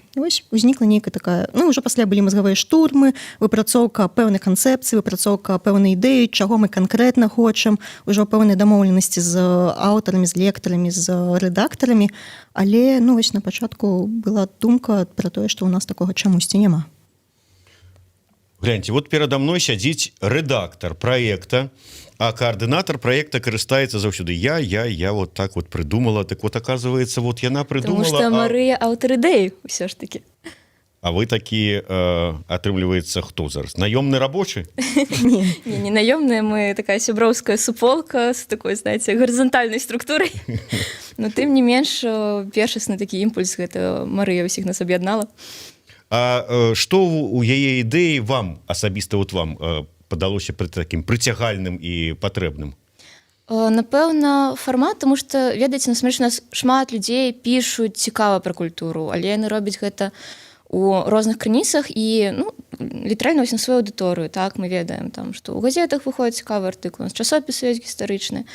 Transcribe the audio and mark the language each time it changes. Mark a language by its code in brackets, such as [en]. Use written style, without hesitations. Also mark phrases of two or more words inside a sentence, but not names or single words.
[be] І вось узнікла нейкая такая... Ну, ўжо пасля былі мазгавыя штурмы, выпрацоўка пэўнай канцэпцыі, выпрацоўка пэўнай ідэі, чаго мы канкрэтна хочам, ужо пэўнай дамоўленасці з аўтарамі, з лектарамі, з рэдактарамі. Але, ну, вось на пачатку была думка пра тое, што ў нас такога чамусьці няма. Гляньте, вот перадо мной сядзіць рэдактар праекта, [ru] а координатор проекта [be] карыстаецца заўсёды [ru] я вот так вот придумала, так вот оказывается, [be] вот яна придумала. [ru] Потому что [be] Марыя аўтар ідэі ўсё ж таки. А вы такі, атрымліваецца, хто зараз? Наёмны рабочы? Не наёмная, мы такая сяброўская суполка [ru] с такой, знаете, горизонтальной структурой. [be] Но тым не менш, першасны такі імпульс гэта Марыя ўсіх нас аб'яднала. А што у яе ідэі вам, асабіста вот вам, падалося таким прыцягальным і патрэбным? Напэўна, фармат, тому што, ведаеце, насамрэч у нас шмат людзей пішуць цікава пра культуру, але яны робяць гэта у розных крыніцах і, ну, літаральна вось на сваю аўдыторыю, так, мы ведаем, там, што ў газетах выходзяць цікавыя артыкулы, у нас часопісы ёсць гістарычныя.